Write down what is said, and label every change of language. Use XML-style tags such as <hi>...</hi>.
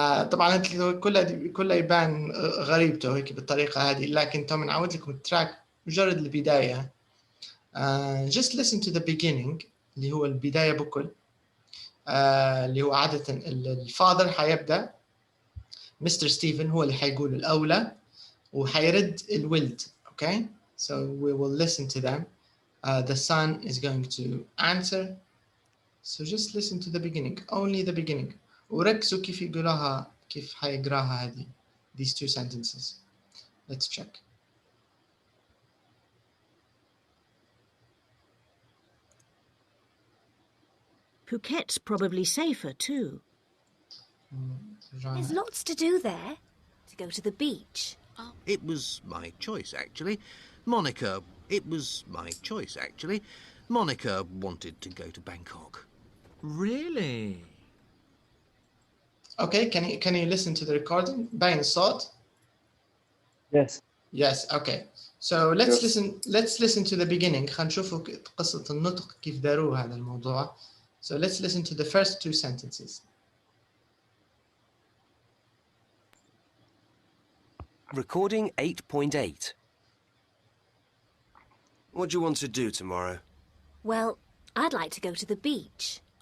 <ar>طبعا كلها يبان غريبته هيك بالطريقة هذه لكن تو نعود لكم التراك مجرد البداية.</ar> <en>Just listen to the beginning</en> <ar>اللي هو البداية بكل اللي هو عادة الفاذر حيبدأ مستر ستيفن هو اللي حيقول الأولى وحيرد الولد.</ar> <en>okay. So we will listen to them. The son is going to answer. So just listen to the beginning, only the beginning.</en> <ar>وركزوا كيف يقولوها كيف حيقراها هذه</ar> <en>these two sentences. Let's check. Phuket's probably safer too. There's lots to do there. To go to the beach. It was my choice, actually. It was my choice, actually. Monica wanted to go to Bangkok. Really? Okay, can you listen to the recording?</en> <ar>باين الصوت?</ar> <en>Yes. Yes, okay. So let's Yes. listen to the beginning.</en> <ar>خلينا نشوفوا قصة النطق كيف داروه هذا الموضوع.</ar> <en>So let's listen to the first two sentences. Recording 8.8. What do you want to do tomorrow? Well, I'd like to go to the beach.</en>